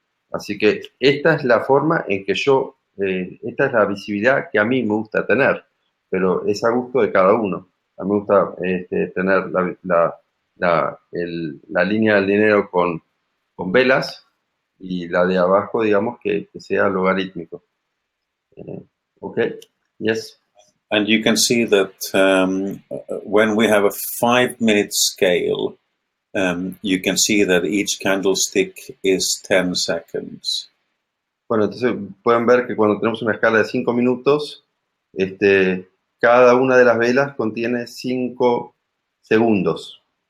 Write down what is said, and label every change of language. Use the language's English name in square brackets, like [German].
[Spanish] Así que esta es la forma en que esta es la visibilidad que a mí me gusta tener, pero es a gusto de cada uno. A mí me gusta tener la línea del dinero con velas, y la de abajo, digamos, que sea logarítmico. [English] Ok, yes. And you can see that when we have a 5-minute scale, you can see that each candlestick is 10 seconds. [Spanish] Bueno, entonces pueden ver que cuando tenemos una escala de 5 minutos, cada una de las velas contiene 5 segundos.